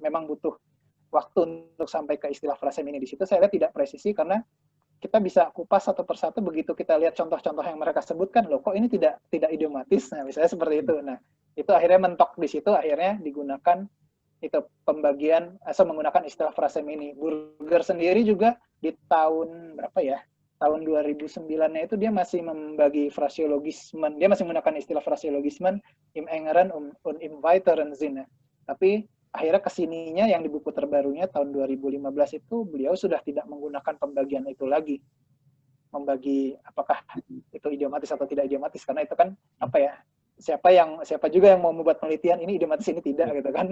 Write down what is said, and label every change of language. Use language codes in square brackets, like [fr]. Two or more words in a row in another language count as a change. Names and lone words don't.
[id] Memang butuh waktu untuk sampai ke istilah frasem ini. Di situ saya lihat tidak presisi karena kita bisa kupas satu persatu begitu kita lihat contoh-contoh yang mereka sebutkan, loh kok ini tidak idiomatis. Nah, misalnya seperti itu. Nah, itu akhirnya mentok di situ, akhirnya digunakan itu pembagian asal menggunakan istilah frasem ini. Burger sendiri juga di tahun berapa ya? Tahun 2009-nya itu dia masih membagi frasiologismen. Dia masih menggunakan istilah frasiologismen [de] im engeren und im weiteren Sinne. [id] Tapi akhirnya kesininya yang di buku terbarunya tahun 2015 itu beliau sudah tidak menggunakan pembagian itu lagi. Membagi apakah itu idiomatis atau tidak idiomatis, karena itu kan apa ya? Siapa juga yang mau membuat penelitian ini idiomatis ini tidak gitu kan.